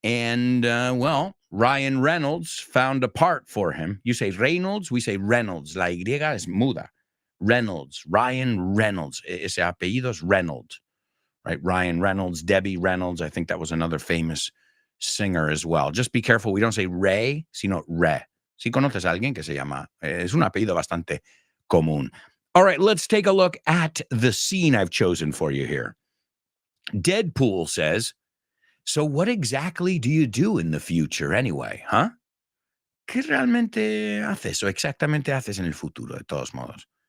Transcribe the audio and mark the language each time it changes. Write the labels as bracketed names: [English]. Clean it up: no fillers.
[English] And, Ryan Reynolds found a part for him. You say Reynolds, we say Reynolds. [Spanish] La Y es muda. [English] Reynolds, Ryan Reynolds. [Spanish] Ese apellido es Reynolds, [English] right? [Spanish] Ryan Reynolds, Debbie Reynolds. [English] I think that was another famous singer as well. Just be careful. We don't say Ray, sino Re. [Spanish] Si conoces a alguien que se llama, es un apellido bastante común. [English] All right, let's take a look at the scene I've chosen for you here. Deadpool says, so what exactly do you do in the future anyway, huh? [Spanish] ¿Qué realmente haces o exactamente haces en el futuro, de todos modos?